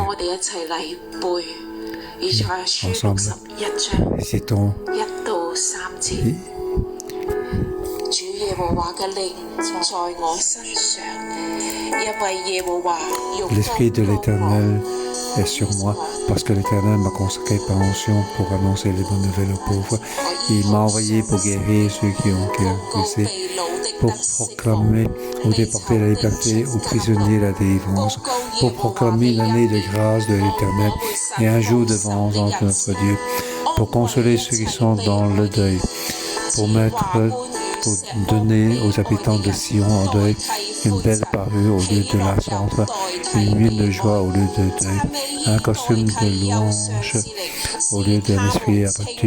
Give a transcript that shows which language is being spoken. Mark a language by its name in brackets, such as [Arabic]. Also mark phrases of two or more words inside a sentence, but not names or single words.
[Cantonese] 我哋一齊嚟背以賽亞書61章1到3節。主耶和華嘅靈在我身上，因為耶和華用光膏我。 [French] est sur moi, parce que l'Éternel m'a consacré par onction pour annoncer les bonnes nouvelles aux pauvres. Il m'a envoyé pour guérir ceux qui ont cœur brisé, pour proclamer ou déporter la liberté aux prisonniers la délivrance, pour proclamer l'année de grâce de l'Éternel et un jour de vengeance de notre Dieu, pour consoler ceux qui sont dans le deuil, pour donner aux habitants de Sion en deuil une belle parure au lieu de la cendre, une huile de joie au lieu de deuil, un costume de louange au lieu d'un esprit abattu.